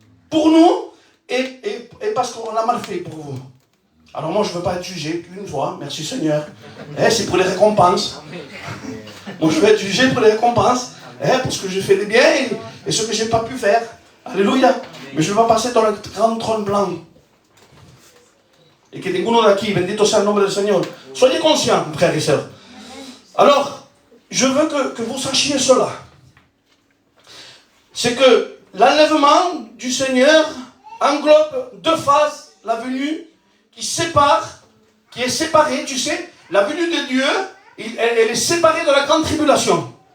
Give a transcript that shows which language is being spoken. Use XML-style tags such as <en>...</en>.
<fr>Pour nous et parce qu'on l'a mal fait pour vous. Alors moi, je ne veux pas être jugé qu'une fois, merci Seigneur. C'est pour les récompenses. Moi, je veux être jugé pour les récompenses. Pour ce que j'ai fait de bien et ce que je n'ai pas pu faire. Alléluia. Mais je ne vais pas passer dans le grand trône blanc.</fr> <es>Et que ninguno de aquí, bendito sea el nombre del Seigneur.</es> <fr>Soyez conscients, frères et sœurs. Alors, je veux que vous sachiez cela. C'est que l'enlèvement du Seigneur englobe 2 phases. La venue qui est séparée, tu sais, la venue de Dieu, elle est séparée de la grande tribulation.</fr>